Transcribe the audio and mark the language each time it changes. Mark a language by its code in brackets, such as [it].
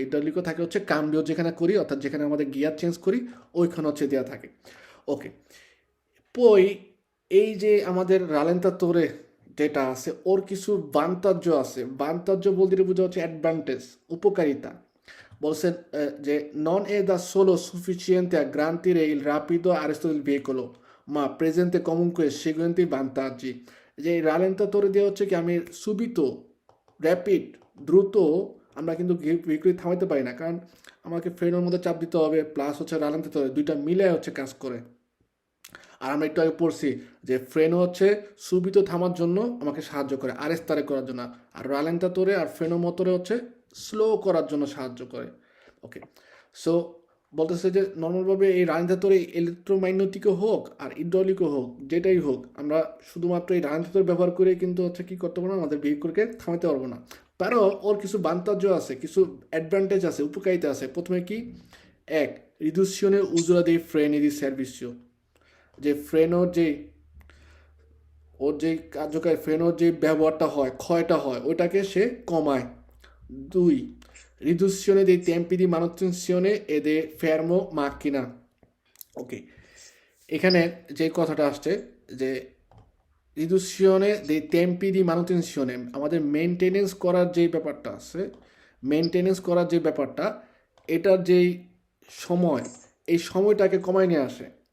[bn] ইড্রাউলিকো থাকে হচ্ছে কাম্বিও যেখানে করি, অর্থাৎ যেখানে আমাদের গিয়ার চেঞ্জ করি, ওইখানে হচ্ছে দেওয়া থাকে। ওকে, পই এই যে আমাদের রালেন্তাতোরে যেটা আছে, ওর কিছু বান্তাজ্য আছে। বান্তাজ্য বলতে বোঝা হচ্ছে অ্যাডভান্টেজ, উপকারিতা। বলছেন যে [it] নন এ দা সোলো সুফিসিয়েন্তে a garantire il rapido arresto del veicolo ma presente comunque seguenti vantaggi। [bn] যে এই রালেন্তাতোরে দেওয়া হচ্ছে কি, আমি সুবিত র্যাপিড দ্রুত আমরা কিন্তু ভেহিকল থামাইতে পারি না, কারণ আমাকে ফ্রেনের মধ্যে চাপ দিতে হবে, প্লাস হচ্ছে রালেন্তাতোরে, দুইটা মিলে হচ্ছে কাজ করে। আর আমরা একটু আগে পড়ছি যে ফ্রেনো হচ্ছে সুবিত থামার জন্য আমাকে সাহায্য করে, আরেস্তারে করার জন্য, আর রালেন্তাতোরে আর ফ্রেনো মোটরে হচ্ছে স্লো করার জন্য সাহায্য করে। ওকে, সো বলতেছে যে নর্মালভাবে এই রালেন্তাতোরে ইলেকট্রোম্যাগনেটিকও হোক আর ইড্রোলিকও হোক, যেটাই হোক, আমরা শুধুমাত্র এই রালেন্তাতোর ব্যবহার করে কিন্তু হচ্ছে কি করতে পারবো না, আমাদের ভেহিকলকে থামাতে পারবো না। তারও ওর কিছু বান্তাজ্য আছে, কিছু অ্যাডভান্টেজ আছে, উপকারিতা আছে। প্রথমে কি, এক, [it] রিদুসিওনে উজুরা দি ফ্রেনি দি সার্ভিসিও, [bn] যে ফ্রেনোর যে ওর যেই কার্যকারী ফ্রেনোর যে ব্যবহারটা হয়, ক্ষয়টা হয়, ওইটাকে সে কমায়। [it] দুই, riduzione dei tempi di manutenzione e dei fermo macchina। [bn] ওকে, এখানে যে কথাটা আসছে যে [it] রিদুসিওনে দে টেম্পি দি মানুটেনশনে, [bn] আমাদের মেনটেনেন্স করার যে ব্যাপারটা আছে, মেনটেনেন্স করার যে ব্যাপারটা, এটার যেই সময়, এই সময়টাকে কমায় নিয়ে আসে।